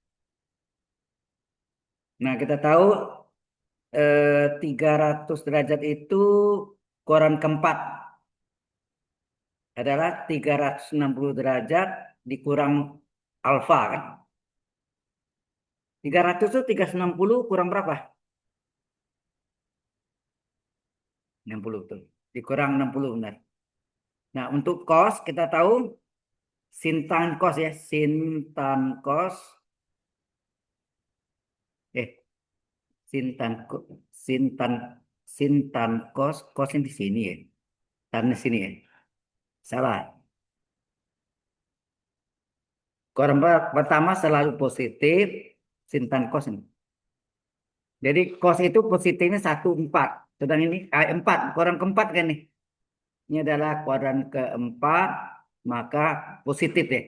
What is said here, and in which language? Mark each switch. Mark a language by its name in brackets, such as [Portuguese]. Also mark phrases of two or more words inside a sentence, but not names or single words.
[Indonesian] Nah, kita tahu 300 derajat itu kurang keempat adalah 360 derajat dikurang alfa kan? 300 itu 360 kurang berapa? 60 tuh. Dikurang 60 benar. Nah, untuk cos kita tahu sin tan cos ya, sin tan cos eh sin tan sin tan sin tan cos ini di sini ya. Tan di sini ya. Salah. Kurang pertama selalu positif sin tan cos ini. Jadi cos itu positifnya 1/4. Sedang ini 4, kurang keempat kan nih. Ini adalah kuadran keempat, maka positif ya.